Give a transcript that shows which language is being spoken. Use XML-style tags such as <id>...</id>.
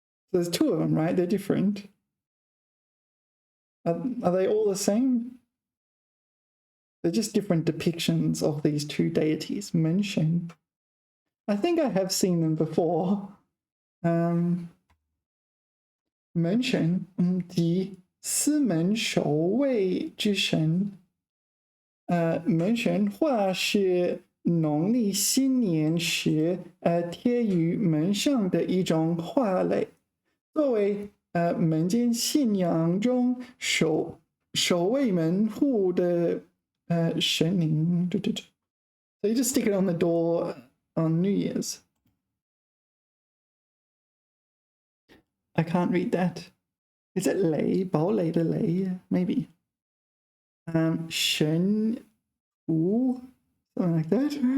<en>So there's two of them, right? They're different. Are they all the same? They're just different depictions of these two deities, Menshen. I think I have seen them before.</en> <zh>Menshen, 即司门守卫之神。门神画是农历新年时贴于门上的一种画类，作为民间信仰中守卫门户的神灵。</zh> <en>So you just stick it on the door on New Year's. I can't read that. Is it 雷？</en> <zh>堡垒的垒</zh> <en>？Maybe. 神符 something like that.</en>